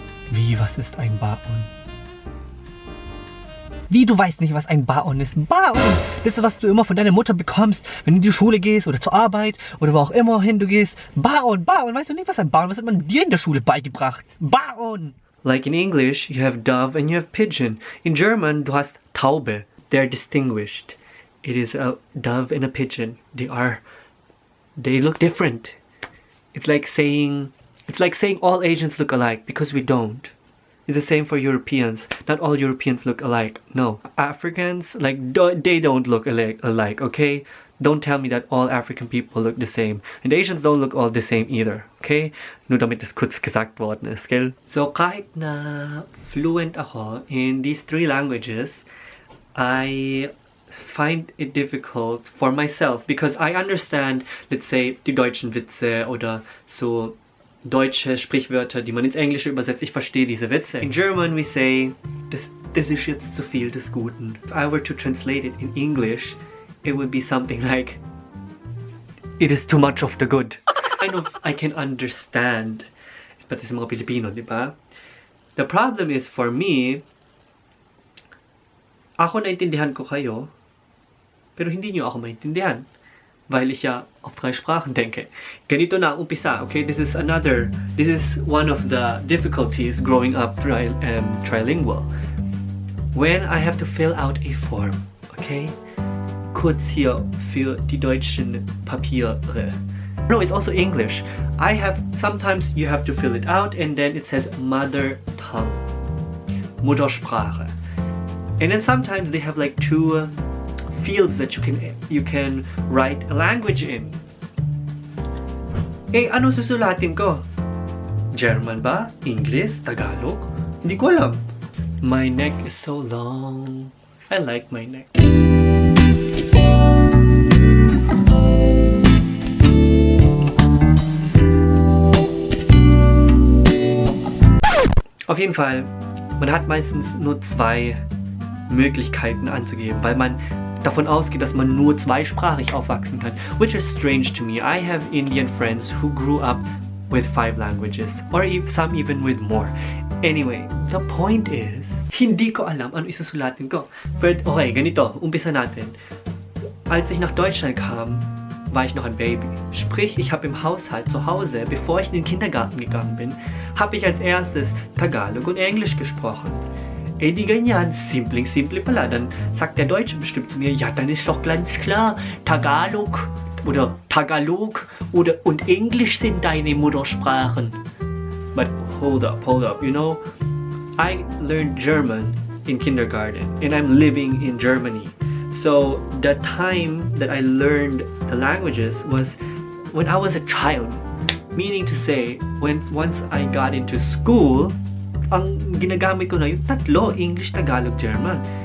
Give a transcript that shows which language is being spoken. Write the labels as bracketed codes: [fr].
[de] Wie, was ist ein Baon? Wie, du weißt nicht, was ein Baon ist? Baon! Das ist, was du immer von deiner Mutter bekommst, wenn du in die Schule gehst oder zur Arbeit oder wo auch immer hin du gehst. Baon, Baon! Weißt du nicht, was ein Baon ist? Was hat man dir in der Schule beigebracht? Baon! [en] Like in English, you have dove and you have pigeon. In German, [de] du hast Taube. [en] They're distinguished. It is a dove and a pigeon. They look different. It's like saying all Asians look alike, because we don't. It's the same for Europeans. Not all Europeans look alike. No. Africans, they don't look alike, okay? Don't tell me that all African people look the same. And Asians don't look all the same either, okay? [de] Nur damit das kurz gesagt worden ist, gell? [tl] So, kahit na fluent ako [en] in these 3 languages, I find it difficult for myself because I understand, let's say, [de] die deutschen Witze oder so deutsche Sprichwörter, die man ins Englische übersetzt. Ich verstehe diese Witze. [en] In German we say, [de] das ist jetzt zu viel des Guten. [en] If I were to translate it in English, it would be something like, it is too much of the good. Kind of, I can understand. [tl] Pati sa mga Pilipino, di ba? [en] The problem is, for me, [tl] ako naintindihan ko kayo, pero hindi nyo ako maintindihan. [de] Weil ich ja auf 3 Sprachen denke. [tl] Ganito na umpisa, okay? [en] This is one of the difficulties growing up trilingual. When I have to fill out a form, okay? Kurz hier für die deutschen Papiere. No, it's also English. Sometimes you have to fill it out and then it says mother tongue, Muttersprache. And then sometimes they have like 2 fields that you can write a language in. [tl] Eh, ano susulatin ko? German ba? English? Tagalog? Hindi ko alam. [en] My neck is so long. I like my neck. [de] Auf jeden Fall, man hat meistens nur 2 Möglichkeiten anzugeben, weil man davon ausgeht, dass man nur zweisprachig aufwachsen kann, [en] which is strange to me. I have Indian friends who grew up with 5 languages, or some even with more. Anyway, the point is, [tl] hindi ko alam ano isusulatin ko. [en] But okay, [tl] ganito, umpisa natin. [de] Als ich nach Deutschland kam, war ich noch ein Baby. Sprich, ich habe im Haushalt zu Hause, bevor ich in den Kindergarten gegangen bin, habe ich als erstes Tagalog und Englisch gesprochen. [tl] Eh di ganyan, simpleng-simple pala. [de] Dann sagt der Deutsche bestimmt zu mir, ja, dann ist doch ganz klar, Tagalog und Englisch sind deine Muttersprachen. [en] But hold up, you know, I learned German in kindergarten and I'm living in Germany. So the time that I learned the languages was when I was a child. Meaning to say, once I got into school, [tl] ang ginagamit ko na yung 3, [en] English, Tagalog, German.